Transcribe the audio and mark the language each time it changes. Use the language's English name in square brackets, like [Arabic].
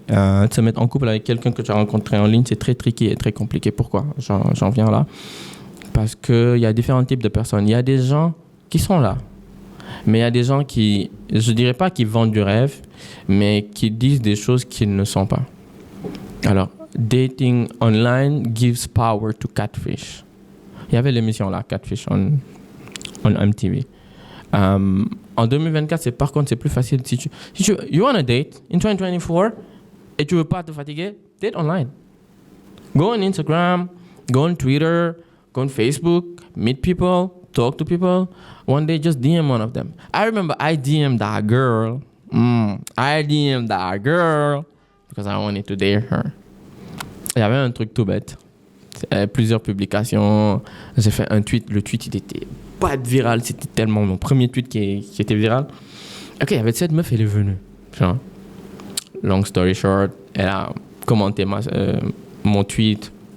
[French] De se mettre en couple avec quelqu'un que tu as rencontré en ligne, c'est très tricky et très compliqué. Pourquoi? J'en viens là. Parce qu'il y a différents types de personnes. Il y a des gens qui sont là. Mais il y a des gens qui, je ne dirais pas qu'ils vendent du rêve, mais qui disent des choses qu'ils ne sont pas. [English] Alors, dating online gives power to catfish. [French] Il y avait l'émission là, Catfish, [English] on MTV. [French] En 2024, par contre, c'est plus facile. Si tu [English] you want a date in 2024 [French] et tu veux pas te fatiguer, [English] date online. Go on Instagram, go on Twitter, go on Facebook, meet people, talk to people. One day, just DM one of them. I remember I DM'd that girl. I DM'd that girl because I wanted to date her. [French] Il y avait un truc tout bête. Plusieurs publications. J'ai fait un tweet. Le tweet, il était pas viral. C'était tellement mon premier tweet qui était viral. Ok, il y avait cette meuf, elle est venue. Genre, [English] long story short, [French] elle a commenté mon tweet.